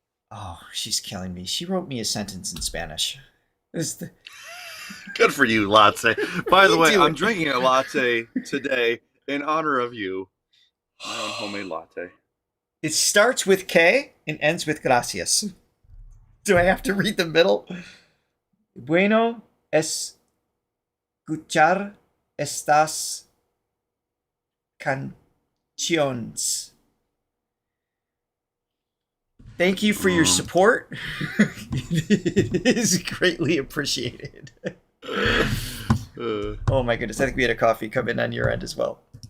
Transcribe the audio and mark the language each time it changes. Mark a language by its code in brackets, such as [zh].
[en] Oh, she's killing me. She wrote me a sentence in Spanish. Good for you, Latte. By the way, I'm drinking a latte today in honor of you. My own homemade latte. It starts with K and ends with gracias. Do I have to read the middle? [es] Bueno escuchar estas canciones. [en] Thank you for your support. It is greatly appreciated. Oh my goodness. I think we had a coffee come in on your end as well.